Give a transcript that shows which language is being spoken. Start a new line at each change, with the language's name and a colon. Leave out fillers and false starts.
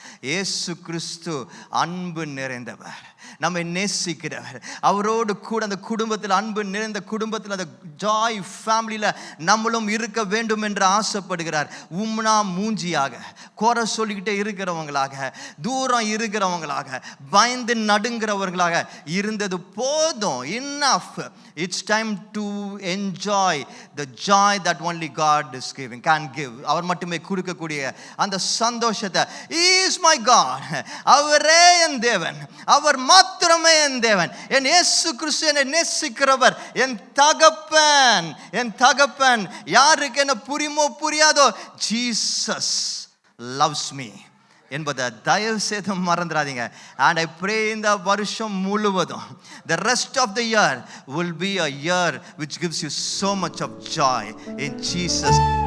Tamil: இயேசு கிறிஸ்து அன்பு நிறைந்தவர், நம்மை நேசிக்கிறவர், அவரோடு கூட அந்த குடும்பத்தில், அன்பு நிறைந்த குடும்பத்தில், அந்த ஜாய் ஃபேமிலியில் நம்மளும் இருக்க வேண்டும் என்று ஆசைப்படுகிறார். உம்னா மூஞ்சியாக, குறை சொல்லிக்கிட்டே இருக்கிறவங்களாக, தூரம் இருக்கிறவங்களாக, பயந்து நடுங்கிறவர்களாக இருந்தது போதும்.
English: Enough. It's time to enjoy the joy that only God is giving, can give.
Tamil: அவர் மட்டுமே கொடுக்கக்கூடிய அந்த சந்தோஷத்தை.
English: He is my God.
Tamil: அவரே என் தேவன், அவர் மாத்திரமே என் தேவன், என் இயேசு கிறிஸ்து என்னை நேசிக்கிறவர், என் தகப்பன், என் தகப்பன். யாருக்கு என்ன புரியுமோ புரியாதோ, ஜீசஸ்
English: loves me
Tamil: என்பதை தயவு செய்து மறந்துடாதீங்க.
English: and I pray
Tamil: இந்த வருஷம் முழுவதும்,
English: the rest of the year will be a year which gives you so much of joy in Jesus.